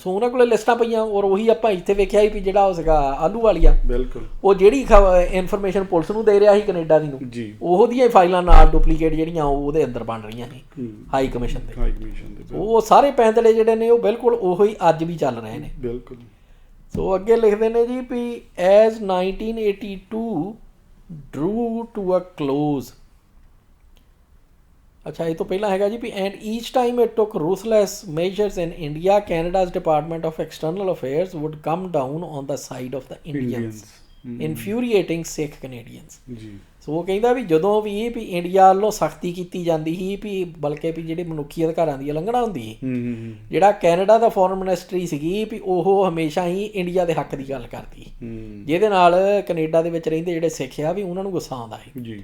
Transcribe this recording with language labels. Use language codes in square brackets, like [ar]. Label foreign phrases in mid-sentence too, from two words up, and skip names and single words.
[pa] ਸੋ ਉਹਨਾਂ ਕੋਲੇ ਲਿਸਟਾਂ ਪਈਆਂ ਔਰ ਉਹੀ ਆਪਾਂ ਇੱਥੇ ਵੇਖਿਆ ਸੀ ਵੀ ਜਿਹੜਾ ਉਹ ਸੀਗਾ ਆਲੂ ਵਾਲੀਆ, ਬਿਲਕੁਲ ਉਹ ਜਿਹੜੀ ਇਨਫੋਰਮੇਸ਼ਨ ਪੁਲਿਸ ਨੂੰ ਦੇ ਰਿਹਾ ਸੀ ਕੈਨੇਡਾ ਦੀ ਨੂੰ, ਉਹਦੀਆਂ ਫਾਈਲਾਂ ਨਾਲ ਡੁਪਲੀਕੇਟ ਜਿਹੜੀਆਂ ਉਹਦੇ ਅੰਦਰ ਬਣ ਰਹੀਆਂ ਸੀ [en] high commission [pa] ਦੇ। ਉਹ ਸਾਰੇ ਪੈਂਤੜੇ ਜਿਹੜੇ ਨੇ ਉਹ ਬਿਲਕੁਲ ਉਹੀ ਅੱਜ ਵੀ ਚੱਲ ਰਹੇ ਨੇ, ਬਿਲਕੁਲ। ਸੋ ਅੱਗੇ ਲਿਖਦੇ ਨੇ ਜੀ ਵੀ [en] as 1982 drew to a close. [pa] ਅੱਛਾ ਇਹ ਤੋਂ ਪਹਿਲਾਂ ਹੈਗਾ ਜੀ ਵੀ [en] and each time it took ruthless measures in India, Canada's Department of External Affairs would come down on the side of the Indians, infuriating Sikh Canadians। [pa] ਜੀ ਸੋ ਉਹ ਕਹਿੰਦਾ ਵੀ ਜਦੋਂ ਵੀ ਇੰਡੀਆ ਵੱਲੋਂ ਸਖਤੀ ਕੀਤੀ ਜਾਂਦੀ ਸੀ ਵੀ ਬਲਕਿ ਵੀ ਜਿਹੜੇ ਮਨੁੱਖੀ ਅਧਿਕਾਰਾਂ ਦੀ ਉਲੰਘਣਾ ਹੁੰਦੀ ਸੀ, ਜਿਹੜਾ ਕੈਨੇਡਾ ਦਾ [en] foreign ministry [pa] ਸੀਗੀ ਵੀ ਉਹ ਹਮੇਸ਼ਾ ਹੀ ਇੰਡੀਆ ਦੇ ਹੱਕ ਦੀ ਗੱਲ ਕਰਦੀ, ਜਿਹਦੇ ਨਾਲ ਕੈਨੇਡਾ ਦੇ ਵਿੱਚ ਰਹਿੰਦੇ ਜਿਹੜੇ ਸਿੱਖ ਆ ਵੀ ਉਹਨਾਂ ਨੂੰ ਗੁੱਸਾ ਆਉਂਦਾ ਸੀ ਜੀ।